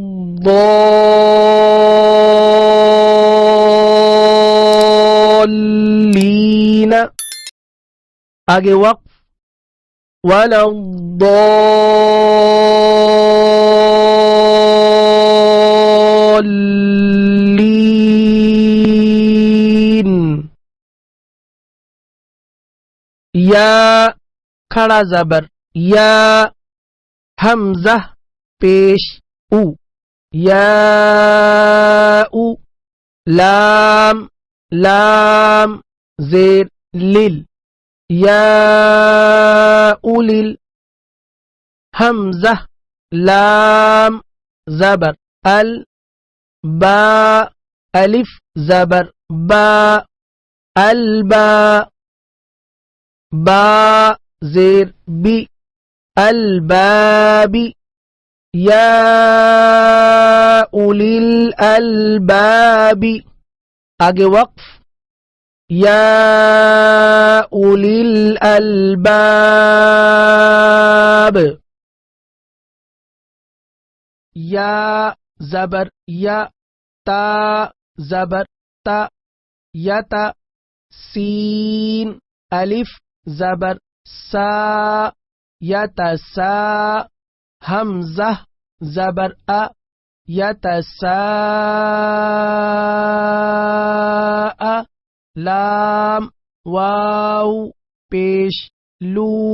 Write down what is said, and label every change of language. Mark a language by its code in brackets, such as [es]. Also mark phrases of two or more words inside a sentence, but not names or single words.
[ur] الضالين آگے وقف [ar] ولا الضالين [ur] یا کھڑا زبر یا حمزہ پیش او یا او لام لام زیر لل یا اولل حمزہ لام زبر ال با الف زبر با البا با زیر بی الباب یا [ar] اولی الالباب [ur] آگے وقف یا [ar] اولی الالباب [ur] یا زبر یا تا زبر تا یتا سین الف زبر سا یتسا حمزہ زبر ا یتساء لام واو پیش لو